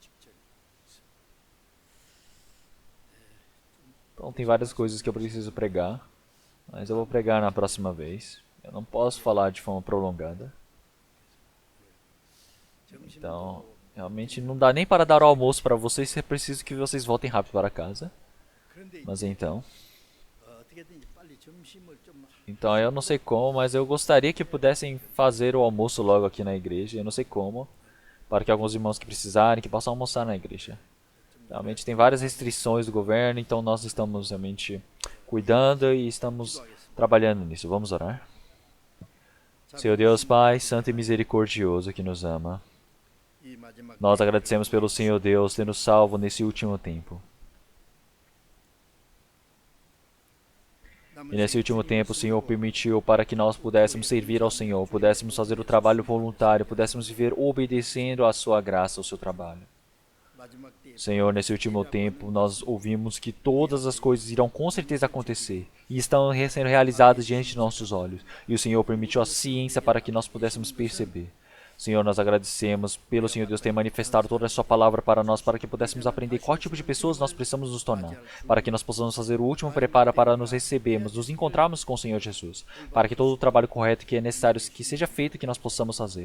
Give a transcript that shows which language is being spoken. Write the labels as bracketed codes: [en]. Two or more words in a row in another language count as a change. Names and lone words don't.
[pt] Então, tem várias coisas que eu preciso pregar. Mas eu vou pregar na próxima vez. Eu não posso falar de forma prolongada. Então, realmente não dá nem para dar o almoço para vocês. É preciso que vocês voltem rápido para casa. [ko] 그런데 [pt] Mas então... [ko] 어떻게든지 빨리 점심을 좀 [pt] Então, eu não sei como, mas eu gostaria que pudessem fazer o almoço logo aqui na igreja. Eu não sei como. Para que alguns irmãos que precisarem, que possam almoçar na igreja. Realmente tem várias restrições do governo, então nós estamos realmente cuidando e estamos trabalhando nisso. Vamos orar? Senhor Deus Pai, santo e misericordioso que nos ama, [ko] 이 마지막 [pt] nós agradecemos pelo Senhor Deus ter nos salvo nesse último tempo. E nesse último tempo o Senhor permitiu para que nós pudéssemos servir ao Senhor, pudéssemos fazer o trabalho voluntário, pudéssemos viver obedecendo à sua graça, ao seu trabalho. [ko] 마지막 때 [pt] Senhor, nesse último tempo, nós ouvimos que todas as coisas irão com certeza acontecer e estão sendo realizadas diante de nossos olhos. E o Senhor permitiu a ciência para que nós pudéssemos perceber. Senhor, nós agradecemos pelo Senhor Deus ter manifestado toda a sua palavra para nós, para que pudéssemos aprender qual tipo de pessoas nós precisamos nos tornar, para que nós possamos fazer o último preparo para nos recebermos, nos encontrarmos com o Senhor Jesus, para que todo o trabalho correto que é necessário que seja feito, que nós possamos fazer.